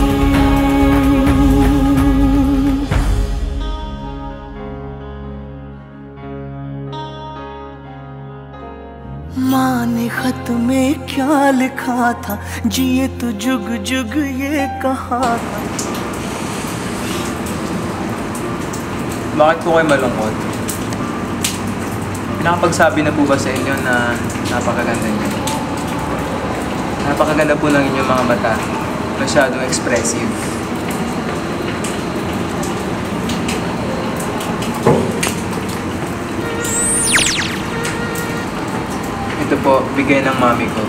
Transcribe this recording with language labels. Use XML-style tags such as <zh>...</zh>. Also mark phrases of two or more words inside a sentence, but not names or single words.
<hi>माँ ने खत में क्या लिखा था, जिए तो जुग जुग ये कहा था।</hi> <tl>Bakit po kayo malungkot? Pinakapagsabi na po ba sa inyo na napakaganda niyo? Napakaganda po ng inyong mga mata. Masyadong expressive. Ito po, bigay ng mami ko.</tl>